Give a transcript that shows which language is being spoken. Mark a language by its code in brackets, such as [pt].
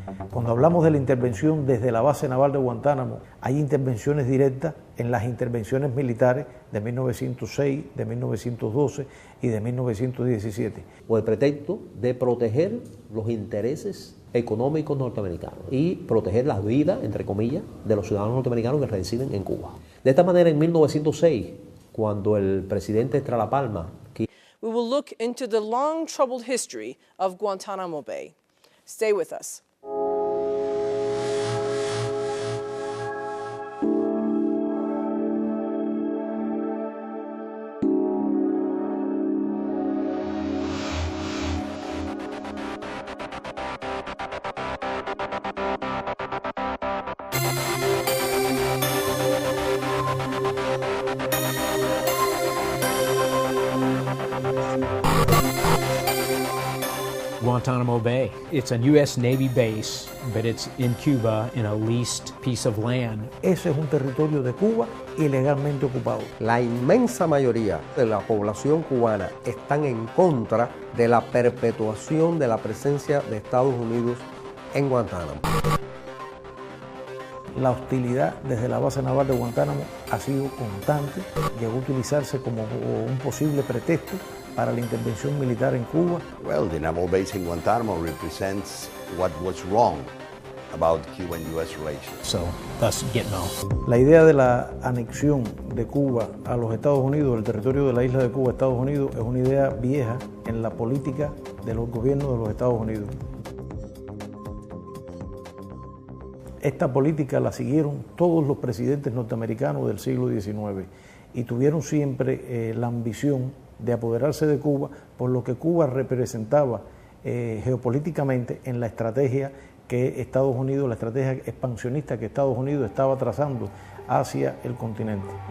[es] Cuando hablamos de la intervención desde la base naval de Guantánamo, hay intervenciones directas en las intervenciones militares de 1906, de 1912 y de 1917. Con el pretexto de proteger los intereses económicos norteamericanos y proteger las vidas, entre comillas, de los ciudadanos norteamericanos que residen en Cuba. De esta manera, en 1906, cuando el presidente Estrada Palma... [en] We will look into the long, troubled history of Guantanamo Bay. Stay with us. Guantanamo Bay. It's a U.S. Navy base, but it's in Cuba in a leased piece of land. [es] Ese es un territorio de Cuba ilegalmente ocupado. La inmensa mayoría de la población cubana están en contra de la perpetuación de la presencia de Estados Unidos en Guantánamo. La hostilidad desde la base naval de Guantánamo ha sido constante, llegó a utilizarse como un posible pretexto para la intervención militar en Cuba. [en] Well, the naval base in Guantanamo represents what was wrong about Cuban-U.S. relations. So, thus GTMO. [es] La idea de la anexión de Cuba a los Estados Unidos, el territorio de la isla de Cuba a Estados Unidos, es una idea vieja en la política de los gobiernos de los Estados Unidos. Esta política la siguieron todos los presidentes norteamericanos del siglo XIX y tuvieron siempre la ambición de apoderarse de Cuba por lo que Cuba representaba geopolíticamente en la estrategia que Estados Unidos, la estrategia expansionista que Estados Unidos estaba trazando hacia el continente.